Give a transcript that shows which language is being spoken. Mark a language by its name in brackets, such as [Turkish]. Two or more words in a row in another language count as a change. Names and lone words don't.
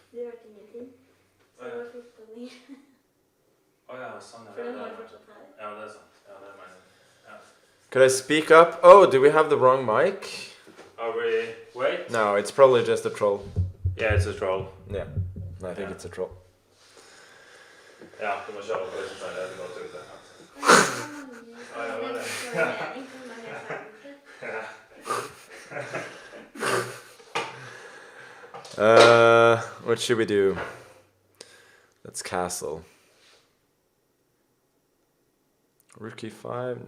[English] Could I speak up? Oh, do we have the wrong mic? Are we... Wait? No, it's probably just a troll. Yeah, it's a troll. Yeah, I think it's a troll. [Norwegian] Ja, du må kjøre på det som det går ut det. [English] What should we do? Let's castle. Rook e5?